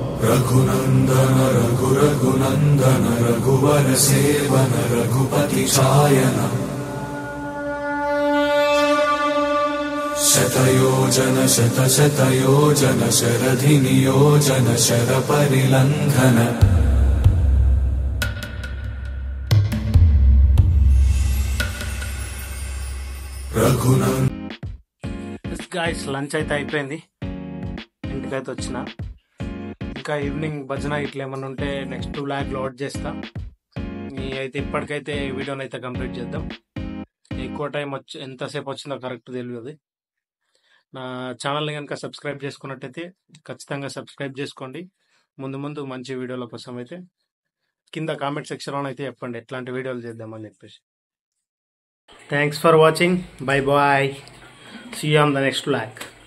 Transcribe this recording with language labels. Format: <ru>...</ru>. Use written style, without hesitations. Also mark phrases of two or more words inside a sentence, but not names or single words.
<sa>रघुनंदन रघुरघुनंदन रघुवर सेवन रघुपति चायन शतयोजन शतशतयोजन शरधि नियोजन शर परिलंघन रघुनंदन</sa> <en>guys lunch</en> <te>అయితే అయిపోయింది, ఇంటికైతే వచ్చిన. ఇంకా ఈవినింగ్ భజన ఇట్లా ఏమన్నా ఉంటే</te> <en>next vlog load</en> <te>చేస్తా. అయితే ఇప్పటికైతే వీడియోని అయితే కంప్లీట్ చేద్దాం. ఎక్కువ టైం ఎంతసేపు వచ్చిందో కరెక్ట్ తెలియదు. నా ఛానల్ని కనుక సబ్స్క్రైబ్ చేసుకున్నట్టయితే ఖచ్చితంగా సబ్స్క్రైబ్ చేసుకోండి. ముందు ముందు మంచి వీడియోల కోసం అయితే కింద</te> <en>comment sectionలో</en> <te>అయితే చెప్పండి ఎట్లాంటి వీడియోలు చేద్దామని చెప్పేసి.</te> <en>thanks for watching. bye bye. See you on the next vlog.</en>